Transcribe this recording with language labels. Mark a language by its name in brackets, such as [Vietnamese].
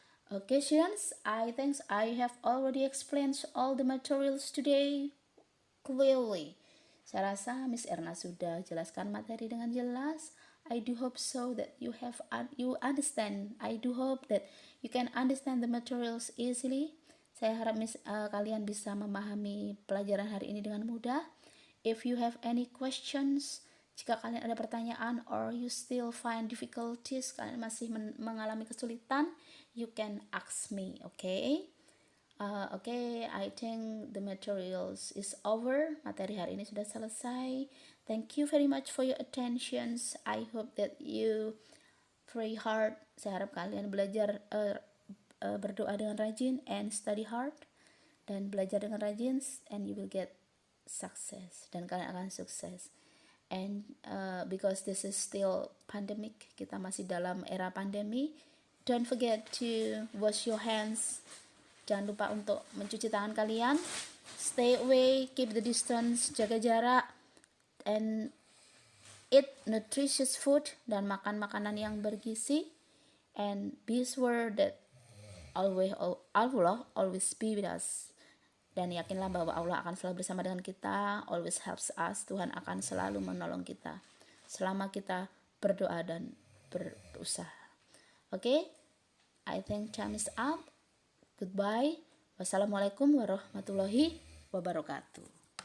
[English] Okay, students, I think I have already explained all the materials today clearly. [Indonesian] Saya rasa Miss Erna sudah jelaskan materi dengan jelas. [English] I do hope so that you understand. I do hope that you can understand the materials easily. [Indonesian] Saya harap kalian bisa memahami pelajaran hari ini dengan mudah. [English] If you have any questions, [Indonesian] Jika kalian ada pertanyaan [English] or you still find difficulties, [Indonesian] kalian masih mengalami kesulitan, [English] you can ask me, okay? Okay, I think the materials is over. [Indonesian] Materi hari ini sudah selesai. [English] Thank you very much for your attentions. I hope that you pray hard. [Indonesian] Saya harap kalian belajar berdoa dengan rajin [English] and study hard, [Indonesian] dan belajar dengan rajin, [English] and you will get success, [Indonesian] dan kalian akan sukses. [English] And because this is still pandemic, [Indonesian] kita masih dalam era pandemi, [English] don't forget to wash your hands. [Indonesian] Jangan lupa untuk mencuci tangan kalian. [English] Stay away, keep the distance, [Indonesian] jaga jarak, [English] and eat nutritious food, [Indonesian] dan makan makanan yang bergizi. [English] And be sure that Allah always be with us. [Indonesian] Dan yakinlah bahwa Allah akan selalu bersama dengan kita, [English] always helps us. [Indonesian] Tuhan akan selalu menolong kita selama kita berdoa dan berusaha. [English] Okay, I think time is up. Goodbye. Wassalamualaikum warahmatullahi wabarakatuh.